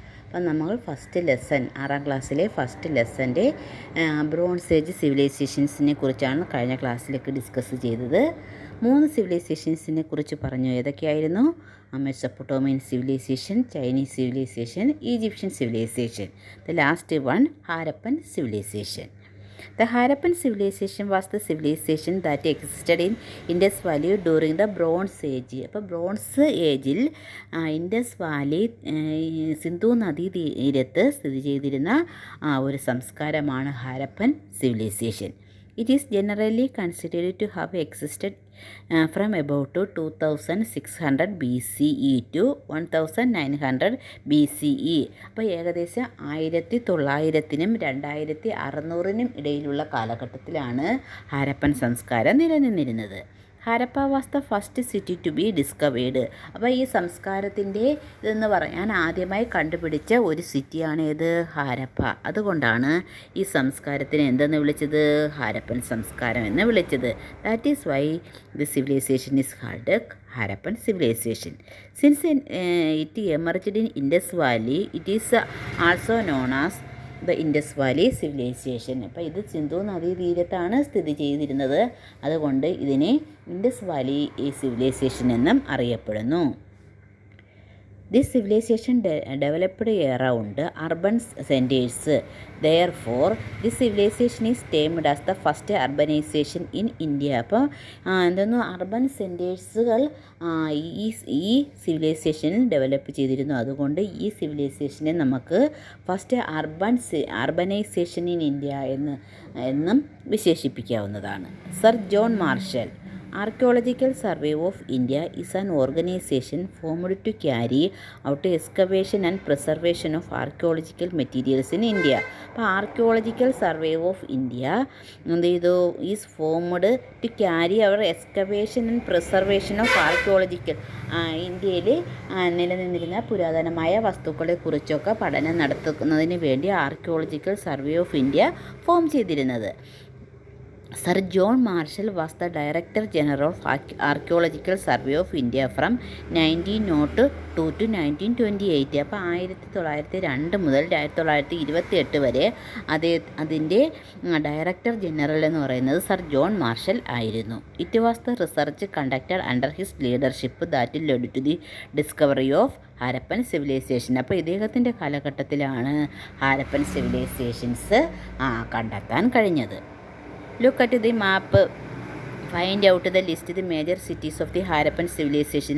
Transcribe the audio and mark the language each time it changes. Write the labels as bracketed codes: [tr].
[ml] അപ്പം നമ്മൾ first lesson 6ാം ക്ലാസ്സിലെ ഫസ്റ്റ് ലെസൻ്റെ ബ്രോൺസ് ഏജ് സിവിലൈസേഷൻസിനെ കുറിച്ചാണ് കഴിഞ്ഞ ക്ലാസ്സിലേക്ക് ഡിസ്കസ് ചെയ്തത്. 3 സിവിലൈസേഷൻസിനെ കുറിച്ച് പറഞ്ഞു. ഏതൊക്കെയായിരുന്നു? Mesopotamian civilisation, Chinese civilisation, Egyptian civilisation. [en] The last one Harappan civilisation. The Harappan civilization was the civilization that existed in Indus Valley during the Bronze Age. [ml] അപ്പോൾ bronze ഏജിൽ Indus Valley Sindhu നദീ തീരത്ത് സ്ഥിതി ചെയ്തിരുന്ന ഒരു സംസ്കാരമാണ് Harappan civilisation. [en] It is generally considered to have existed from about 2600 BCE to 1900 BCE. [ml] അപ്പോൾ ഏകദേശം 1900-നും 2600-നും ഇടയിലുള്ള കാലഘട്ടത്തിലാണ് ഹാരപ്പൻ സംസ്കാരം നിലനിന്നിരുന്നത്. [en] Harappa was the first city to be discovered. [ml] അപ്പോൾ ഈ സംസ്കാരത്തിൻ്റെ ഇതെന്ന് പറയാൻ ആദ്യമായി കണ്ടുപിടിച്ച ഒരു സിറ്റിയാണ് ഏത്? ഹാരപ്പ. അതുകൊണ്ടാണ് ഈ സംസ്കാരത്തിനെ എന്തെന്ന് വിളിച്ചത്? ഹാരപ്പൻ സംസ്കാരം എന്ന് വിളിച്ചത്. [en] That is why the civilisation is called Harappan civilisation. Since it emerged in Indus valley, it is also known as the Indus valley civilisation. [ml] അപ്പോൾ ഇത് സിന്ധു നദീതീരത്താണ് സ്ഥിതി ചെയ്തിരുന്നത്. അതുകൊണ്ട് ഇതിനെ ഇൻഡസ് വാലി സിവിലൈസേഷൻ എന്നും അറിയപ്പെടുന്നു. [en] This civilization developed around urban centers. Therefore, this civilization is termed as the first urbanization in India. [ml] അപ്പോൾ എന്തെന്ന് അർബൻ സെൻറ്റേഴ്സുകൾ ഈ സിവിലൈസേഷനിൽ ഡെവലപ്പ് ചെയ്തിരുന്നു. അതുകൊണ്ട് ഈ സിവിലൈസേഷനെ നമുക്ക് ഫസ്റ്റ് അർബനൈസേഷൻ ഇൻ ഇന്ത്യ എന്നും വിശേഷിപ്പിക്കാവുന്നതാണ്. [en] Sir John Marshall. Archaeological Survey of India is an organization formed to carry out excavation and preservation of archaeological materials in India. [ml] അപ്പോൾ archaeological survey of India എന്ത് ചെയ്തു? [en] is formed to carry out excavation and preservation of archaeological [ml] ഇന്ത്യയിൽ നിലനിന്നിരുന്ന പുരാതനമായ വസ്തുക്കളെ കുറിച്ചൊക്കെ പഠനം നടത്തുന്നതിന് വേണ്ടി archaeological survey of India form ചെയ്തിരുന്നത്. [en] Sir John Marshall was the Director General of Archaeological Survey of India from 1902 to 1928. [ml] അപ്പോൾ 1902 മുതൽ 1928 വരെ അതിൻ്റെ ഡയറക്ടർ ജനറൽ എന്ന് പറയുന്നത് സർ ജോൺ മാർഷൽ ആയിരുന്നു. [en] It was the research conducted under his leadership that led to the discovery of Harappan civilisation. [ml] അപ്പോൾ ഇദ്ദേഹത്തിൻ്റെ കാലഘട്ടത്തിലാണ് ഹാരപ്പൻ സിവിലൈസേഷൻസ് കണ്ടെത്താൻ കഴിഞ്ഞത്. [en] Look at the map. Find out the list the major cities of the Harappan civilisation.